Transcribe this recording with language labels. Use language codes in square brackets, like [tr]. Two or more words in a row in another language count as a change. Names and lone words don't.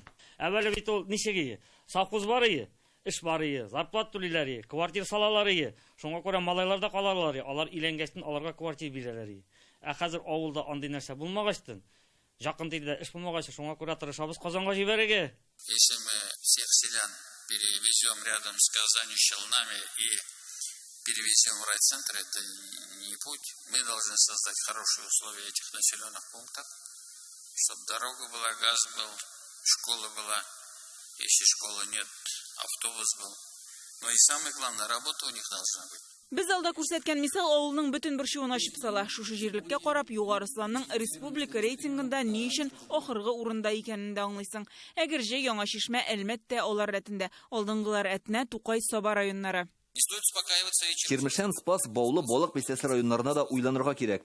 [tt] Әвәле бит ул ничеге? Совхоз бар ие, эш бар ие, зарплат түлиләр, квартира салалар ие. Шуңа күрә малайлар да калалар. Алар иләнгәчтен аларга квартира бирәләр. Хәзер авылда андый нәрсә булмагачтын. Жақын тиде эш булмагач, шуңа күрә тырышабыз Казанга җибәрергә. [ru] Если мы всех селян перевезем рядом с Казанью, Челнами и перевезем в райцентр, это не путь. Мы должны создать хорошие условия этих населенных пунктов, чтобы дорога была, газ был, школа была. Если школы нет, автобус был. Но и самое главное, работа у них должна быть. [tt] Без алда күрсәткән мисал авылның бөтен борчуын ачып сала. Шушы җирлеккә карап, Югарысланның республика рейтингында ни өчен ахыргы урында икәнен дә аңлыйсың. Әгерҗе, Яңа Шишмә, әлбәттә алар рәтендә. Алдынгылар Әтнә, Тукай, Саба районнары. Чирмешән, Спас, Баулы, Балык бистәсе районнарына да уйланырга кирәк.